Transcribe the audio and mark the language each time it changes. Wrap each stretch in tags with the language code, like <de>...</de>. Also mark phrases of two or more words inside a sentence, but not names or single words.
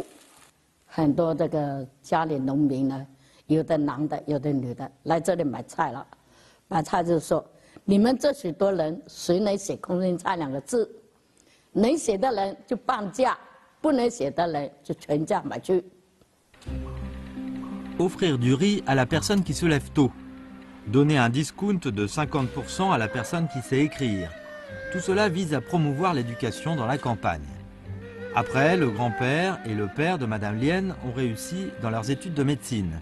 <zh>很多这个家里农民呢，有的男的，有的女的，来这里买菜了。买菜就说：“你们这许多人，谁能写空心菜2个字？能写的人就半价，不能写的人就全价买去。”</zh> <fr>Offrir du riz à la personne qui se lève tôt. Donner un discount de 50% à la personne qui sait écrire. Tout cela vise à promouvoir l'éducation dans la campagne. Après, le grand-père et le père de Madame Lien ont réussi dans leurs études de médecine.</fr>